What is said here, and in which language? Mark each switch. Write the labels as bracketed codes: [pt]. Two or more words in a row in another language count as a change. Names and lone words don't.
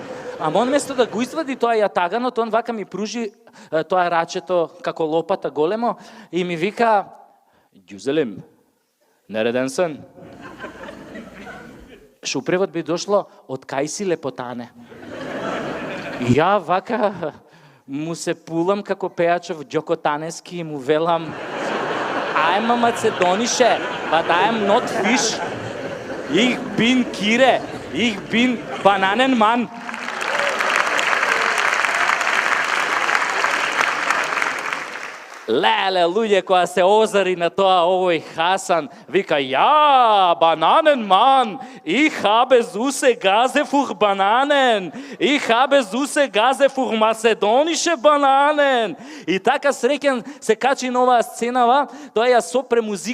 [mk] Ама он место да го извади тоа јатаганот, он вака ми пружи тоа рачето како лопата големо и ми вика [tr] Güzelim, nereden sen. [mk] Шо превод би дошло од кај си лепотане. И ја вака му се пулам како пејачов Ѓоко Танески и му велам [en] I'm a Macedonische, but I'm not fish. [de] Ich bin Kire, ich bin Bananenmann. [mk] Леле, луѓе, која се озари на тоа, овој Хасан, вика, ја, [de] Bananenmann, ich habe Süße Gase für Bananen, ich habe Süße Gase für Macedonische Bananen. [mk] И така среќен се качи на оваа сценава, тоа ја сопре музика